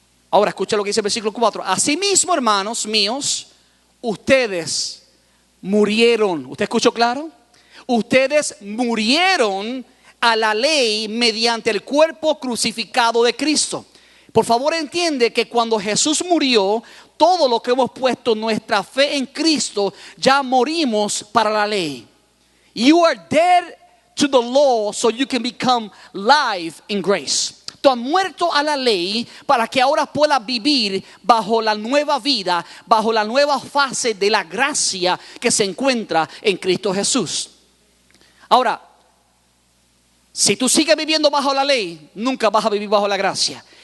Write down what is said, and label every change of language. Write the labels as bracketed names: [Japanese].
[Spanish] Ahora escucha lo que dice el versículo 4. Asimismo, hermanos míos, ustedes murieron. ¿Usted escuchó claro? Ustedes murieron a la ley mediante el cuerpo crucificado de Cristo. Por favor, entiende que cuando Jesús murió, todo lo que hemos puesto nuestra fe en Cristo, ya morimos para la ley. [English] You are dead to the law so you can become live in grace. [Spanish] Tú has muerto a la ley para que ahora puedas vivir bajo la nueva vida, bajo la nueva fase de la gracia que se encuentra en Cristo Jesús. Ahora, si tú sigues viviendo bajo la ley, nunca vas a vivir bajo la gracia.